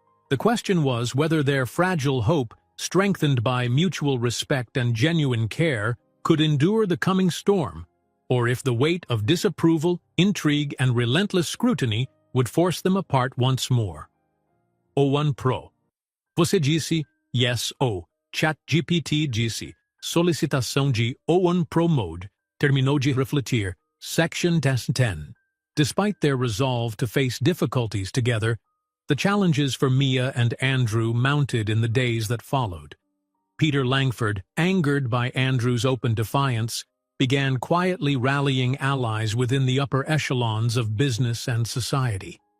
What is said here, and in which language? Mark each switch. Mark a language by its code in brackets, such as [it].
[en] The question was whether their fragile hope, strengthened by mutual respect and genuine care, could endure the coming storm, or if the weight of disapproval, intrigue, and relentless scrutiny would force them apart once more. O1 Pro. [pt] Você disse yes ou ChatGPT disse solicitação de O1 Pro Mode terminou de refletir. [en] Section 10. Despite their resolve to face difficulties together, the challenges for Mia and Andrew mounted in the days that followed. Peter Langford, angered by Andrew's open defiance, began quietly rallying allies within the upper echelons of business and society.